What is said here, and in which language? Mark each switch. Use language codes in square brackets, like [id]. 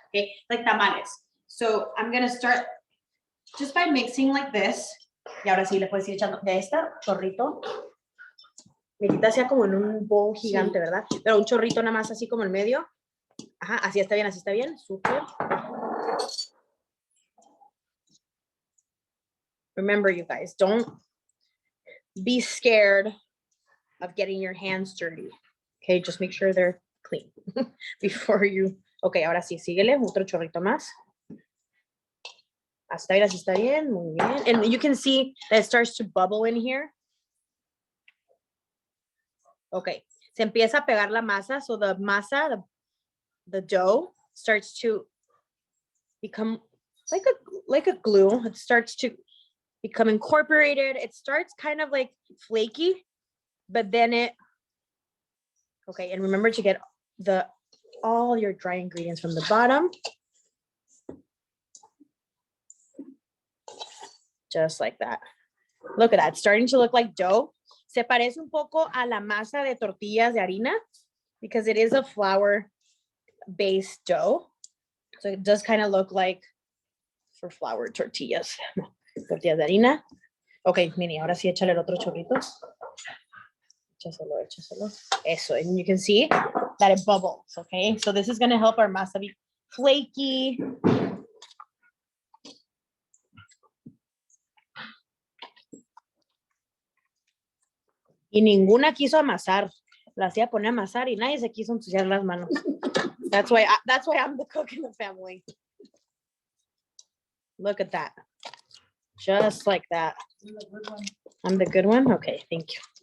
[en] Okay, like tamales. So I'm gonna start just by mixing like this. [es] Y ahora sí le puedes ir echando de esta chorrito. Medita sea como en un bowl gigante, sí, ¿verdad? Pero un chorrito nada más así como en medio. Ajá, así está bien, súper. [en] Remember, you guys, don't be scared of getting your hands dirty. Okay, just make sure they're clean before you. [es] Okay, ahora sí, síguele, otro chorrito más. Hasta ahí, así está bien, muy bien. [en] And you can see that it starts to bubble in here. Okay, [es] se empieza a pegar la masa, [en] so the masa, the dough starts to become like a glue. It starts to become incorporated. It starts kind of like flaky, but then okay, and remember to get all your dry ingredients from the bottom. Just like that. Look at that, it's starting to look like dough. [es] Se parece un poco a la masa de tortillas de harina [en] because it is a flour-based dough. So it does kind of look like for flour tortillas. [es] Tortillas de harina. Okay, Mini, ahora sí échale el otro chorrito. Échaselo. [en] Eso, and you can see that it bubbles, okay? So this is gonna help our masa be flaky. [es] Y ninguna quiso amasar. La hacía poner a amasar y nadie se quiso ensuciar las manos. [en] That's why I'm the cook in the family. Look at that. Just like that. I'm the good one? Okay, thank you.